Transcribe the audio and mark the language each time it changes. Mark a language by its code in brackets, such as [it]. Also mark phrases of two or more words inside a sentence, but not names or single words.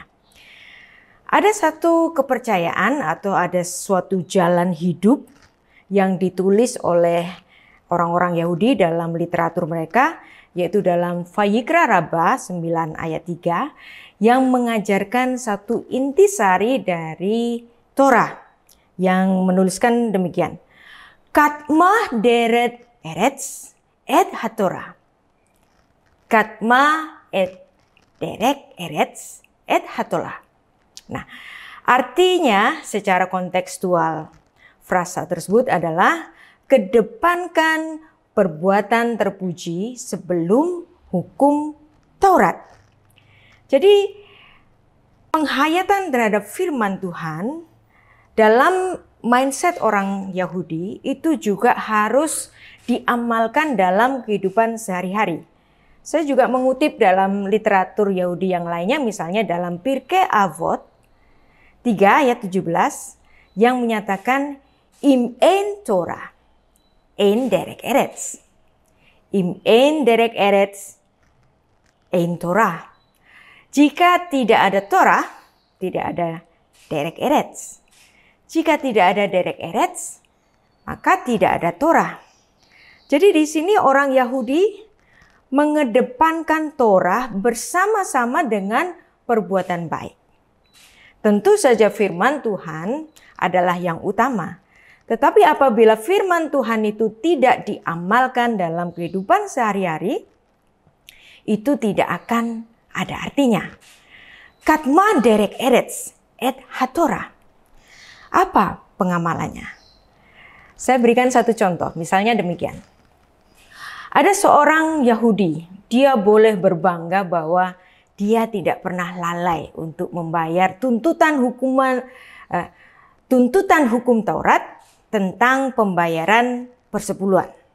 [id] Ada satu kepercayaan atau ada suatu jalan hidup yang ditulis oleh orang-orang Yahudi dalam literatur mereka, yaitu dalam Vayikra Rabbah 9 ayat 3 yang mengajarkan satu intisari dari Torah yang menuliskan demikian. [he] קדמה דרך ארץ את התורה. קדמה את דרך ארץ את התורה. [id] Nah, artinya secara kontekstual frasa tersebut adalah kedepankan perbuatan terpuji sebelum hukum Taurat. Jadi penghayatan terhadap firman Tuhan dalam mindset orang Yahudi itu juga harus diamalkan dalam kehidupan sehari-hari. Saya juga mengutip dalam literatur Yahudi yang lainnya, misalnya dalam Pirkei Avot 3 ayat 17 yang menyatakan [he] אם אין תורה, אין דרך ארץ. אם אין דרך ארץ, אין תורה. [id] Jika tidak ada Torah, tidak ada [he] derek eretz. [id] Jika tidak ada [he] derek eretz, [id] maka tidak ada Torah. Jadi di sini orang Yahudi mengedepankan Torah bersama-sama dengan perbuatan baik. Tentu saja firman Tuhan adalah yang utama. Tetapi apabila firman Tuhan itu tidak diamalkan dalam kehidupan sehari-hari, itu tidak akan ada artinya. [he] קדמה דרך ארץ את התורה. [id] Apa pengamalannya? Saya berikan satu contoh, misalnya demikian. Ada seorang Yahudi, dia boleh berbangga bahwa dia tidak pernah lalai untuk membayar tuntutan hukum Taurat tentang pembayaran persepuluhan.